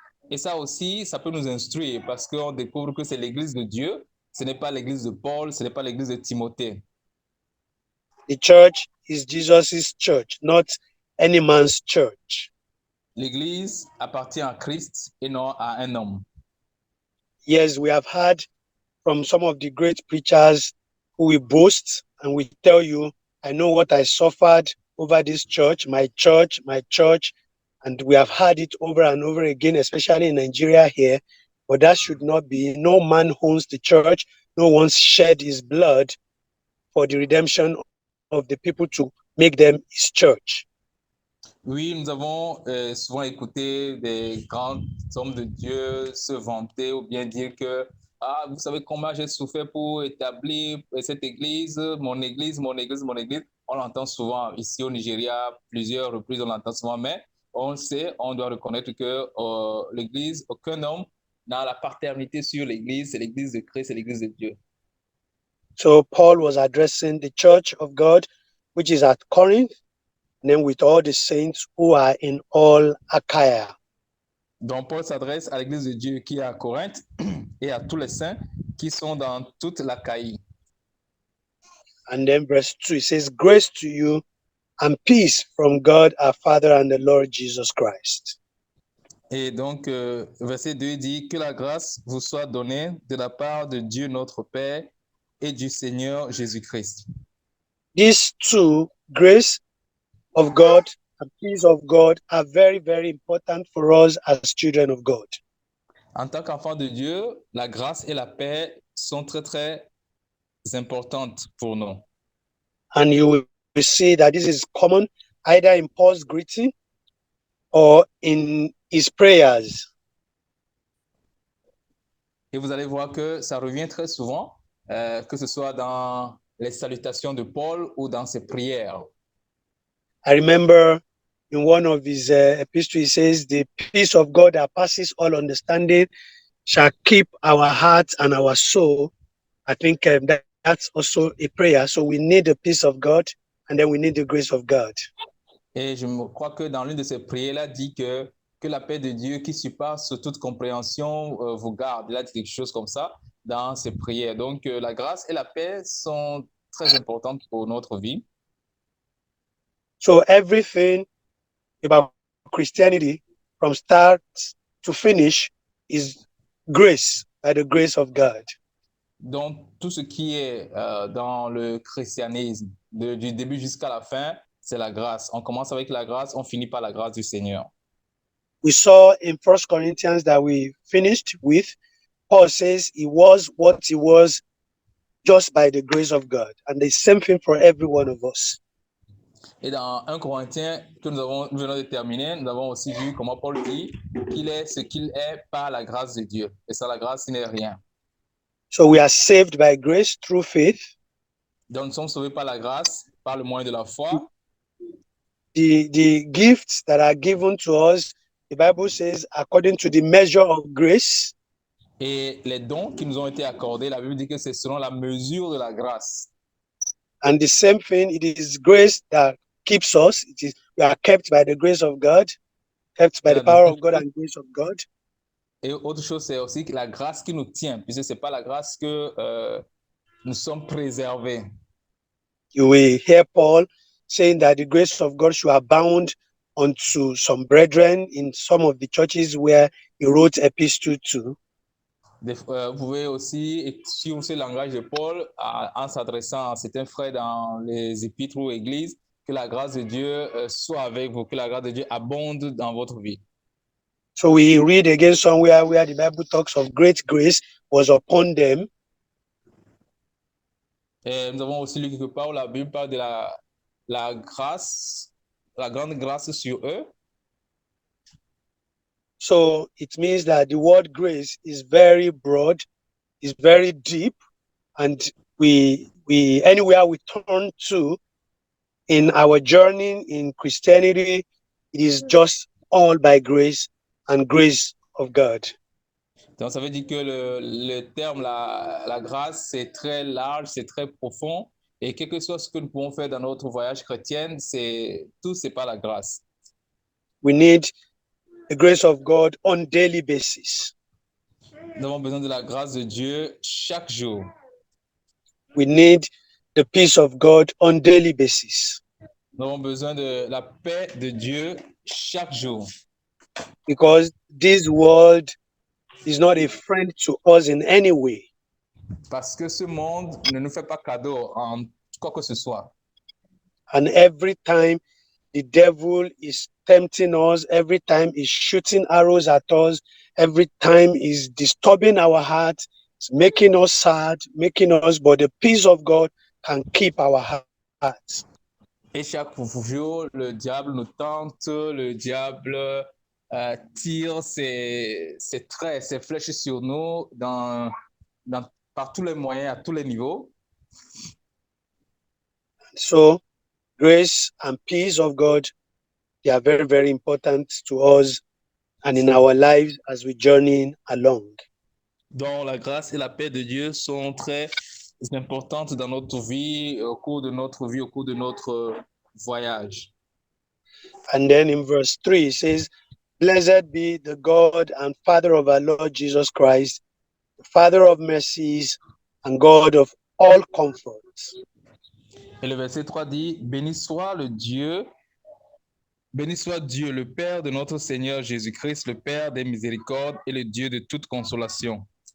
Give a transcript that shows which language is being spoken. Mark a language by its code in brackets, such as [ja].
[fr] Et ça aussi, ça peut nous instruire parce qu'on découvre que c'est l'église de Dieu, ce n'est pas l'église de Paul, ce n'est pas l'église de Timothée. [en] The church is Jesus's church, not any man's church. [fr] L'église appartient à Christ et non à un homme. [en] Yes, we have heard from some of the great preachers who will boast and will tell you, I know what I suffered over this church, my church. And we have heard it over and over again, especially in Nigeria here. But that should not be. No man owns the church. No one shed his blood for the redemption of the people to make them his church. [fr] Oui, nous avons souvent écouté des grands hommes de Dieu se vanter ou bien dire que ah, vous savez comment j'ai souffert pour établir cette église, mon église, mon église, mon église. On l'entend souvent ici au Nigeria, plusieurs reprises on l'entend souvent, mais on sait, on doit reconnaître que l'église, aucun homme n'a la paternité sur l'église, c'est l'église de Christ, c'est l'église de Dieu. [en] So Paul was addressing the church of God, which is at Corinth, and then with all the saints who are in all Achaia. [fr] Donc Paul s'adresse à l'église de Dieu qui est à Corinthe et à tous les saints qui sont dans toute l'Achaïe. [en] And then verse 2, it says, grace to you and peace from God our Father and the Lord Jesus Christ. [fr] Et donc, verset 2 dit que la grâce vous soit donnée de la part de Dieu notre Père et du Seigneur Jésus-Christ. [en] These two, grace of God and peace of God, are very, very important for us as children of God. [fr] En tant qu'enfant de Dieu, la grâce et la paix sont très, très importantes pour nous. [en] And you will see that this is common either in Paul's greeting or in his prayers. [fr] Et vous allez voir que ça revient très souvent, que ce soit dans les salutations de Paul ou dans ses prières. [en] I remember in one of his epistles, he says, the peace of God that passes all understanding shall keep our hearts and our soul. I think that's also a prayer. So we need the peace of God, and then we need the grace of God. [fr] Et je crois que dans l'une de ces prières-là, dit que la paix de Dieu qui surpasse toute compréhension vous garde. Il a dit quelque chose comme ça dans ses prières. Donc, la grâce et la paix sont très importantes pour notre vie. [en] So everything about Christianity, from start to finish, is grace, by the grace of God. [fr] Donc, tout ce qui est dans le christianisme, du début jusqu'à la fin, c'est la grâce. On commence avec la grâce, on finit par la grâce du Seigneur. [en] We saw in First Corinthians that we finished with, Paul says he was what he was just by the grace of God. And the same thing for every one of us. [fr] Et dans 1 Corinthiens que nous venons de terminer, nous avons aussi vu comment Paul dit qu'il est ce qu'il est par la grâce de Dieu. Et sans la grâce, il n'est rien. [en] So we are saved by grace through faith. [fr] Donc nous sommes sauvés par la grâce, par le moyen de la foi. [en] The gifts that are given to us, the Bible says, according to the measure of grace. [fr] Et les dons qui nous ont été accordés, la Bible dit que c'est selon la mesure de la grâce. [en] And the same thing, it is grace that keeps us. We are kept by the grace of God, kept by the power of God and grace of God. [fr] Et autre chose, c'est aussi la grâce qui nous tient, puisque ce n'est pas la grâce que nous sommes préservés. [en] You will hear Paul saying that the grace of God should abound unto some brethren in some of the churches where he wrote epistles to. [fr] Vous pouvez aussi suivre ce langage de Paul en s'adressant à certains frères dans les épîtres ou églises, que la grâce de Dieu soit avec vous, que la grâce de Dieu abonde dans votre vie. [en] So we read again somewhere where the Bible talks of great grace was upon them. [fr] Et nous avons aussi lu quelque part où la Bible parle de la grâce, la grande grâce sur eux. [en] So it means that the word grace is very broad, is very deep, and we anywhere we turn to in our journey in Christianity, it is just all by grace and grace of God. [fr] Donc ça veut dire que le terme, la grâce, c'est très large, c'est très profond, et quel que soit ce que nous pouvons faire dans notre voyage chrétien, tout c'est par la grâce. [en] We need the grace of God on daily basis. [fr] Nous avons besoin de la grâce de Dieu chaque jour. [en] We need the peace of God on daily basis. [fr] Nous avons besoin de la paix de Dieu chaque jour. [en] Because this world is not a friend to us in any way. [fr] Parce que ce monde ne nous fait pas cadeau en quoi que ce soit. [en] And every time the devil is tempting us, every time he's shooting arrows at us, every time he's disturbing our heart, it's making us sad, but the peace of God can keep our hearts. [fr] Et chaque jour, le diable nous tente, le diable tire ses traits, ses flèches sur nous par tous les moyens, à tous les niveaux. [en] So, grace and peace of God, they are very, very important to us and in our lives as we journey along. [fr] Donc, la grâce et la paix de Dieu sont très importantes dans notre vie, au cours de notre vie, au cours de notre voyage. [en] And then in verse 3, it says, "Blessed be the God and Father of our Lord Jesus Christ, the Father of mercies and God of all comfort." [fr] Et le verset 3 dit, béni soit Dieu, le Père de notre Seigneur Jésus-Christ, le Père des miséricordes et le Dieu de toute consolation.